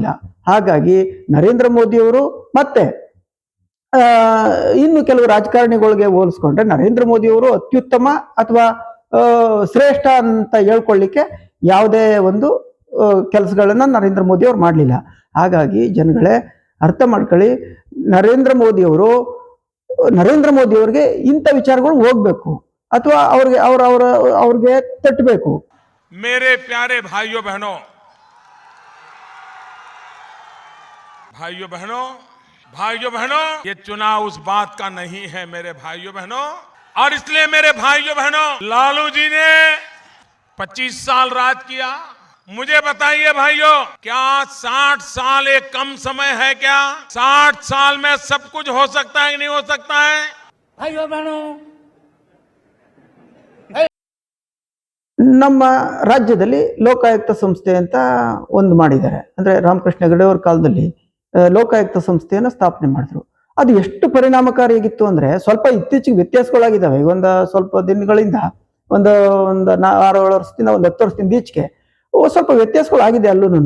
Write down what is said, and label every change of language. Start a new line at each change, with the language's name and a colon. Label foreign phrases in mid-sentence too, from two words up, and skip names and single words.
Kannada: ಹಾಗಾಗಿ ನರೇಂದ್ರ ಮೋದಿ ಅವರು ಮತ್ತೆ ಇನ್ನು ಕೆಲವು ರಾಜಕಾರಣಿಗಳಿಗೆ ಹೋಲಿಸ್ಕೊಂಡ್ರೆ ನರೇಂದ್ರ ಮೋದಿ ಅವರು ಅತ್ಯುತ್ತಮ ಅಥವಾ ಶ್ರೇಷ್ಠ ಅಂತ ಹೇಳ್ಕೊಳ್ಳಿಕ್ಕೆ ಯಾವುದೇ ಒಂದು ಕೆಲಸಗಳನ್ನ ನರೇಂದ್ರ ಮೋದಿ ಅವ್ರು ಮಾಡಲಿಲ್ಲ. ಹಾಗಾಗಿ ಜನಗಳೇ ಅರ್ಥ ಮಾಡ್ಕೊಳ್ಳಿ, ನರೇಂದ್ರ ಮೋದಿ ಅವ್ರಿಗೆ ಇಂಥ ವಿಚಾರಗಳು ಹೋಗ್ಬೇಕು, ಅಥವಾ ಅವ್ರಿಗೆ ತಟ್ಟಬೇಕು.
Hindi: मेरे प्यारे भाइयों बहनों, ये चुनाव उस बात का नहीं है मेरे भाइयों बहनों। और इसलिए मेरे भाइयों बहनों, लालू जी ने 25 साल राज किया। मुझे बताइए भाइयों, क्या 60 साल एक कम समय है क्या? 60 साल में सब कुछ हो सकता है कि नहीं हो सकता है? भाइयों बहनों,
Kannada: ನಮ್ಮ ರಾಜ್ಯದಲ್ಲಿ ಲೋಕಾಯುಕ್ತ ಸಂಸ್ಥೆ ಅಂತ ಒಂದು ಮಾಡಿದ್ದಾರೆ. ಅಂದ್ರೆ ರಾಮಕೃಷ್ಣ ಹೆಗಡೆ ಅವ್ರ ಕಾಲದಲ್ಲಿ ಲೋಕಾಯುಕ್ತ ಸಂಸ್ಥೆಯನ್ನು ಸ್ಥಾಪನೆ ಮಾಡಿದ್ರು. ಅದು ಎಷ್ಟು ಪರಿಣಾಮಕಾರಿಯಾಗಿತ್ತು ಅಂದ್ರೆ ಸ್ವಲ್ಪ ಇತ್ತೀಚೆಗೆ ವ್ಯತ್ಯಾಸಗಳಾಗಿದ್ದಾವೆ. ಒಂದು ಸ್ವಲ್ಪ ದಿನಗಳಿಂದ ಒಂದು ಒಂದು 6-7 ವರ್ಷದಿಂದ ಒಂದು 10 ವರ್ಷದಿಂದ ಈಚೆಗೆ ಸ್ವಲ್ಪ ವ್ಯತ್ಯಾಸಗಳಾಗಿದೆ ಅಲ್ಲೂನು.